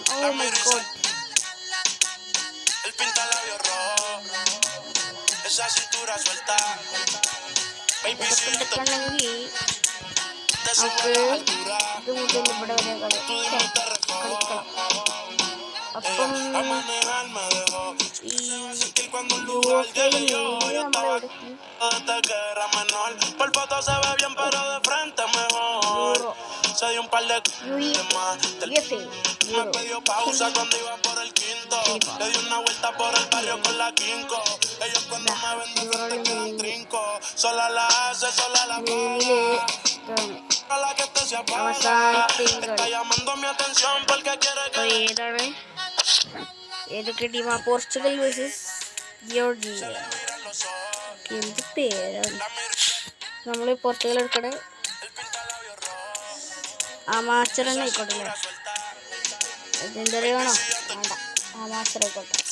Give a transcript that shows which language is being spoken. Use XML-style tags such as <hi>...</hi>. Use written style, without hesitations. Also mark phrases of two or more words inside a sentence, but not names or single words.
<en>oh my god,</en> <ml>ഇതൊക്കെ ഉണ്ടെങ്കിൽ നമുക്ക് ഇത് മുതൽ ഇവിടെ വരെ കളിക്കണം. അപ്പം</ml> <es>Se dio un par de más. Me pidió pausa cuando iba por el quinto. Le di una vuelta por el barrio con la quinco. Ellos cuando me ven de frente quedan trinco. Sola la hace, sola la paga. A la que te se apaga. Está llamando mi atención porque quiere que...</es> <ml>ഏതൊക്കെ ടീമാ? പോർച്ചുഗൽ വേഴ്സസ് ജോർജിയ. എന്ത് പേരാണ്? നമ്മൾ പോർച്ചുഗൽ എടുക്കണേ. ആമാച്ചറന്നെ ആയിക്കോട്ടെ. ലെജൻഡറി വേണോ? വേണ്ട, ആമാച്ചർ ആയിക്കോട്ടെ.</ml>